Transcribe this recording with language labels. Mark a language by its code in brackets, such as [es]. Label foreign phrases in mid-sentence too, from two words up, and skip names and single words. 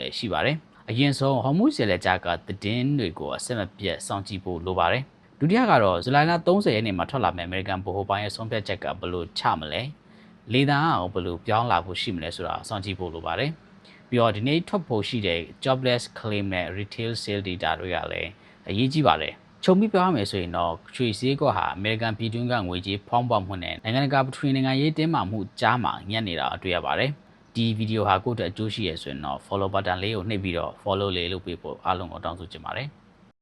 [my] လည်းရှိပါတယ်။အရင်ဆုံးဟော်မုဇ်လေကြားကသတင်းတွေကိုအဆက်မပြတ်စောင့်ကြည့်ဖို့လိုပါတယ်။ဒုတိယကတော့ဇူလိုင်လ30ရက်နေ့မှာထွက်လာ မယ့်အမေရိကန်ဗဟိုဘဏ်ရဲ့ဆုံးဖြတ်ချက်ကဘယ်လိုချမလဲ။လေသံအောင်ဘယ်လိုပြောင်းလာဖို့ရှိမလဲဆိုတာစောင့်ကြည့်ဖို့လိုပါတယ်။ပြီးတော့ဒီနေ့ထွက်ဖို့ရှိတဲ့ [en] jobless claim [my] နဲ့ [en] retail sale data [my] တွေကလည်းအရေးကြီးပါတယ်။ခြုံပြီးပြောရမယ်ဆိုရင်တော့ရွှေဈေးကွက်ဟာအမေရိကန်ပြည်တွင်းကငွေကြေးဖောင်းပွားမှုနဲ့နိုင်ငံတကာပထဝီနိုင်ငံရေးတင်းမာမှုကြားမှာညံ့နေတာတွေ့ရပါတယ်။ဒီဗီဒီယိုဟာကိုယ့်အတွက်အကျိုးရှိရဆိုရင်တော့ [en] follow button [my] လေးကိုနှိပ်ပြီးတော့ follow လေးလုပ်ပေးဖို့အားလုံးကိုတောင်းဆိုချင်ပါတယ်။